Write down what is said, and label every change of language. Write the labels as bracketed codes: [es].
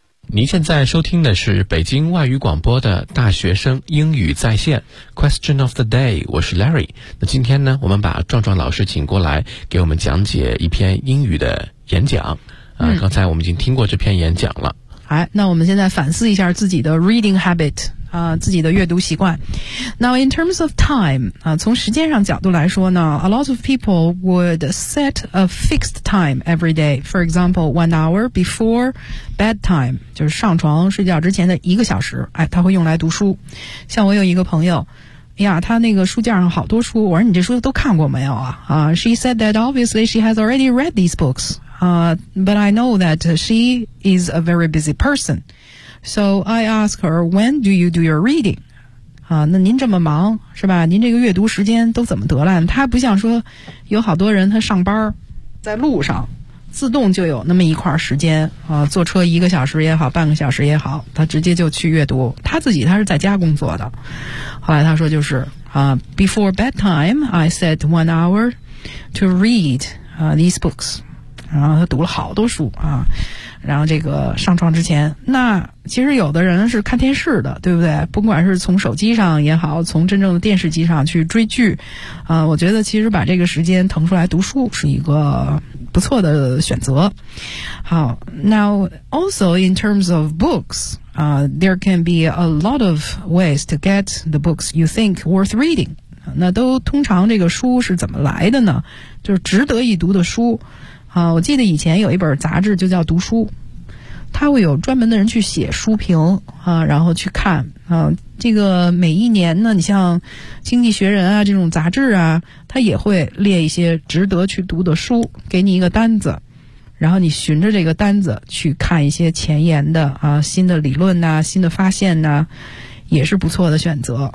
[zh] 您现在收听的是北京外语广播的大学生英语在线 Question of the Day， 我是 Larry。那今天呢，我们把壮壮老师请过来给我们讲解一篇英语的演讲啊，刚才我们已经听过这篇演讲了。好，那我们现在反思一下自己的 [en] reading habit [zh] 自己的阅读习惯。 [en] Now in terms of time [zh] 从时间上角度来说呢， [en] A lot of people would set a fixed time every day. For example, 1 hour before bedtime [zh] 就是上床睡觉之前的一个小时，哎，他会用来读书。像我有一个朋友呀，他那个书架上好多书，我说你这书都看过没有啊？ [en] She said that obviously she has already read these books but I know that she is a very busy personSo I ask her, when do you do your reading? [zh] 那您这么忙是吧，您这个阅读时间都怎么得来？他不像说有好多人他上班在路上自动就有那么一块时间坐车一个小时也好半个小时也好，他直接就去阅读。他自己他是在家工作的。后来他说就是 [en] before bedtime, I set 1 hour to read these books. [zh] 然后他读了好多书然后这个上床之前，那其实有的人是看电视的，对不对？不管是从手机上也好，从真正的电视机上去追剧，我觉得其实把这个时间腾出来读书是一个不错的选择。 [en] 好 ，Now also in terms of books, there can be a lot of ways to get the books you think worth reading. [zh] 那都通常这个书是怎么来的呢？就是值得一读的书。我记得以前有一本杂志就叫读书，它会有专门的人去写书评然后去看这个每一年呢，你像经济学人啊这种杂志啊，它也会列一些值得去读的书，给你一个单子，然后你循着这个单子去看一些前沿的新的理论啊新的发现啊，也是不错的选择。